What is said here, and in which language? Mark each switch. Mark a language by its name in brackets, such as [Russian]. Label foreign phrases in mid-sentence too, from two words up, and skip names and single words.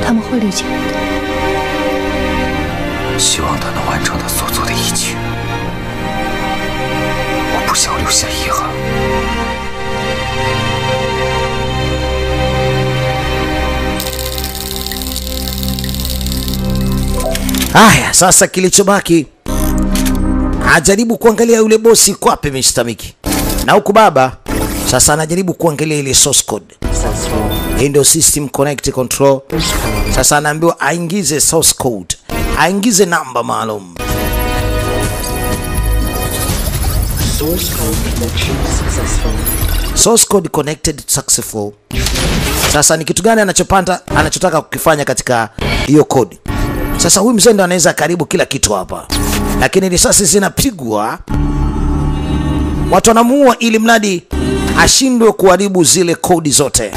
[Chinese] 会理解我的。希望他能完成他所做的一切。我不想留下遗憾。 [Swahili] Haya, sasa kilichobaki ajaribu kuangalia yule bosi kwapi Mr. Mickey. Na huku baba sasa anajaribu kuangalia ile [English] source code. [Swahili] Hii ndio [English] system connect control. [Swahili] Sasa anaambiwa aingize [English] source code. [Swahili] Aingize namba maalum. [English] Source code connected successful. [Swahili] Sasa ni kitu gani anachotaka kukifanya katika hiyo code? Sasa huyu mzee ndo anaweza karibu kila kitu hapa. Lakini risasi zinapigwa. Watu wanamuua ili mradi ashindwe kuharibu zile kodi zote.